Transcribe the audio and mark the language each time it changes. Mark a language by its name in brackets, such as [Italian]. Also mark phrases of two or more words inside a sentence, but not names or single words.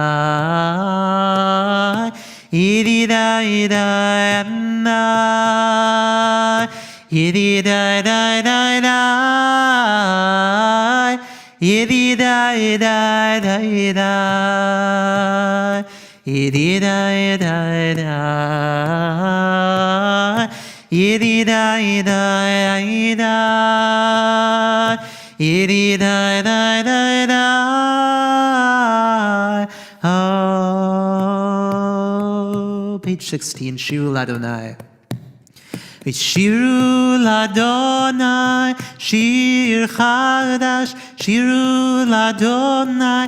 [English] yedida ida na yedida ida ida yedida ida ida ida yedida ida ida yedida ida ida yedida ida ida. Oh, page 16, [Hebrew] Shiru Ladonai. Shiru Ladonai, Shir Chadash, Shiru Ladonai,